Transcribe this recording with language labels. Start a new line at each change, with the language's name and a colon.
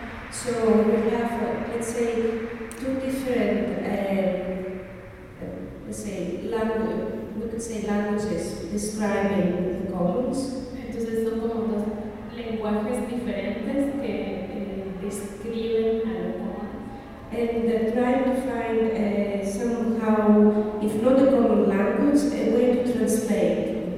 English: So we have, let's say, two different, let's say, we could say languages describing the commons.
Spanish: Entonces son como dos lenguajes diferentes que describen a los commons.
English: And they're trying to find somehow, if not a common language, a way to translate.